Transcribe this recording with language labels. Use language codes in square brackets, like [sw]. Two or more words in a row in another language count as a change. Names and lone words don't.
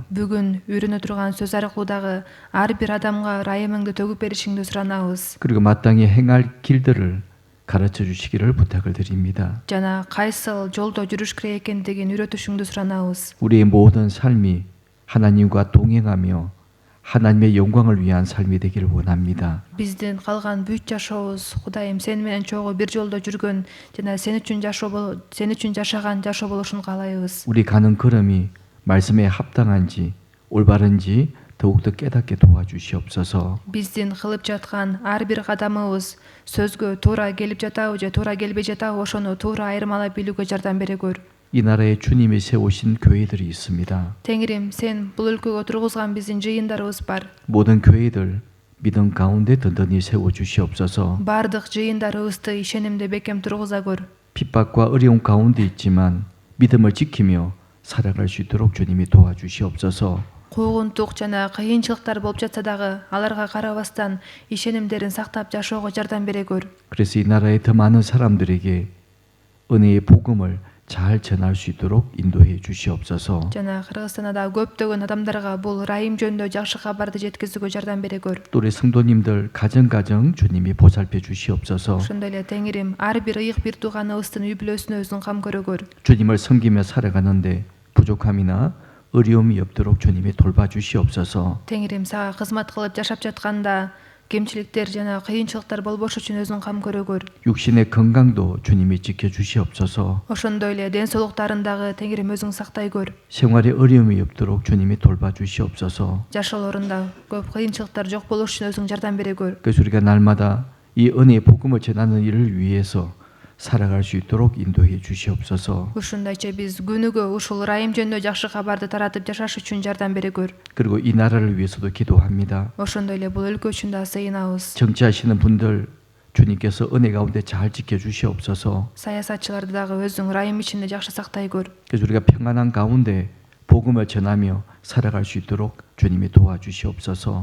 [ky] Бүгүн үйрөнө турган сөз аркылуу дагы ар бир адамга ырайымыңды төгүп беришиңди суранабыз. [ko] 그리고 마땅히 행할 길들을 가르쳐 주시기를 부탁을 드립니다. [ky] Жана кайсыл жолдо жүрүш керек экендигин үйрөтүшүңдү суранабыз. [ko] 우리의 모든 삶이 하나님과 동행하며 하나님의 영광을 위한 삶이 되기를 원합니다. [ky] Биздин калган бүт жашообуз Кудайым сен менен чогуу бир жолдо жүргөн жана сен үчүн жашаган жашоо болушун каалайбыз. [ko] 우리 가는 걸음이 말씀에 합당한지 올바른지 더욱더 깨닫게 도와주시옵소서. [ky] Биздин кылып жаткан ар бир кадамыбыз сөзгө туура келип жатабы же туура келбей жатабы ошону туура айырмалап билүүгө жардам бере көр. [ko] 이 나라에 주님이 세우신 교회들이 있습니다. [ky] Теңирим сен бул өлкөгө тургузган биздин жыйындарыбыз бар. [ko] 모든 교회들 믿음 가운데 든든히 세워 주시옵소서. [ky] Бардык жыйындарыбызды ишенимде бекем тургуза көр. [ko] 핍박과 어려움 가운데 있지만 믿음을 지키며 살아갈 수 있도록 주님이 도와주시옵소서. [ky] Куугунтук жана кыйынчылыктар болуп жатса дагы аларга карабастан ишенимдерин сактап жашоого жардам бере көр. [ko] 그래서 이 나라의 더 많은 사람들에게 은혜의 복음을 잘 전할 수 있도록 인도해 주시옵소서. [ky] Жана Кыргызстанда көптөгөн адамдарга бул ырайым жөнүндө жакшы кабарды жеткизүүгө жардам бере көр. [ko] 또 우리 성도님들 가정 주님이 보살펴 주시옵소서. [ky] Ошондой эле Теңирим ар бир ыйык бир тууганыбыздын үй бүлөсүнө өзүң кам көрө көр. [ko] 주님을 섬기며 살아가는데 부족함이나 어려움이 없도록 주님이 돌봐 주시옵소서. [ky] Теңирим сага кызмат кылып жашап жатканда кемчиликтер жана кыйынчылыктар болбош үчүн өзүң кам көрө көр. [ko] 육신의 건강도 주님이 지켜 주시옵소서. [ky] Ошондой эле ден соолуктарын дагы Теңирим өзүң сактай көр. [ko] 생활에 어려움이 없도록 주님이 돌봐 주시옵소서. [ky] Жашоолорунда көп кыйынчылыктар жок болуш үчүн өзүң жардам бере көр. [ko] 그래서 우리가 날마다 이 은혜의 복음을 전하는 일을 위해서 살아갈 수 있도록 인도해 주시옵소서. [ky] Ушундайча биз күнүгө ушул ырайым жөнүндө жакшы кабарды таратып жашаш үчүн жардам бере көр. [ko] 그리고 이 나라를 위해서도 기도합니다. [ky] Ошондой эле бул өлкө үчүн да сыйынабыз. [ko] 정치하시는 분들 주님께서 은혜 가운데 잘 지켜 주시옵소서. [ky] Саясатчыларды дагы өзүң ырайым ичинде жакшы сактай көр. [ko] 그래서 우리가 평안한 가운데 복음을 전하며 살아갈 수 있도록 주님이 도와주시옵소서.